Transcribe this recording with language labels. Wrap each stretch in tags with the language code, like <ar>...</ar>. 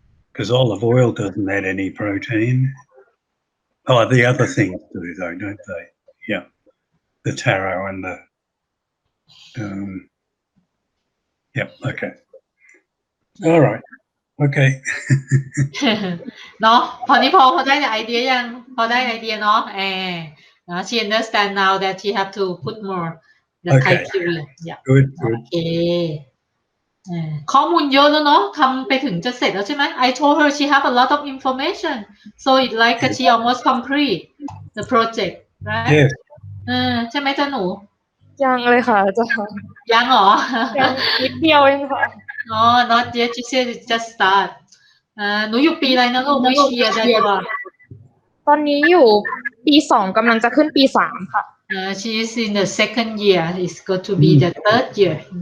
<en>Because olive oil doesn't add any protein. Oh, the other things do though, don't they? Yeah. The taro and the yep, okay. All right. Okay.</en> <th>เนาะพอนี้พอได้ไอเดียยังพอได้ไอเดียเนาะ</th> <en>she understand now that she have to put more the criteria. Yeah. Good. Okay.</en> <th>ข้อมูลเยอะแล้วเนาะทำไปถึงจะเสร็จแล้วใช่ไหม</th> <en>I told her she have a lot of information, so it like she almost complete the project, right? Yes.</en> <th>ใช่ไหมจ๊ะหนู ยังเลยค่ะอาจารย์ ยังเหรอ ยังนิดเดียวเองค่ะ</th> <en>not yet. She said it just start.</en> <th>หนูอยู่ปีอะไรนะลูก</th> <en>Which year that you are?</en> <th>ตอนนี้อยู่ปี 2กำลังจะขึ้นปี 3 ค่ะ</th> <en>She is in the second year. It's going to be the third year.</en>